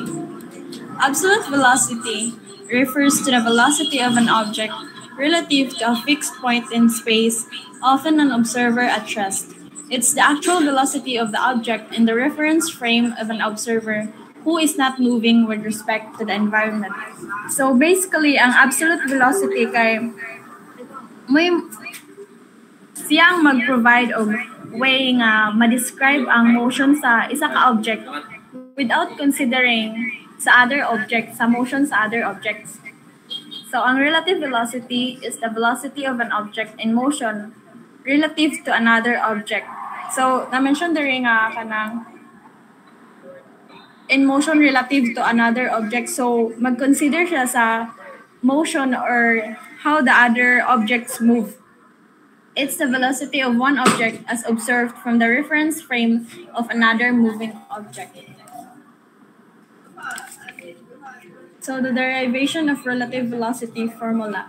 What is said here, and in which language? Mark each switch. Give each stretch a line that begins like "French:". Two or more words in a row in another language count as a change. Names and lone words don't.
English: Absolute velocity refers to the velocity of an object relative to a fixed point in space, often an observer at rest. It's the actual velocity of the object in the reference frame of an observer who is not moving with respect to the environment.
Cebuano: So basically, ang
English: absolute velocity
Cebuano: kay may siyang mag-provide og way nga ma-describe ang motion sa isa ka object
English: without considering
Cebuano: sa
English: other objects,
Cebuano: sa motion sa
English: other objects. So, ang relative velocity is the velocity of an object in motion relative to another object. So,
Cebuano: na-mention diri nga kanang
English: in motion relative to another object.
Cebuano: So, mag-consider siya sa motion or
English: how the other objects move. It's the velocity of one object as observed from the reference frame of another moving object. So the derivation of relative velocity formula.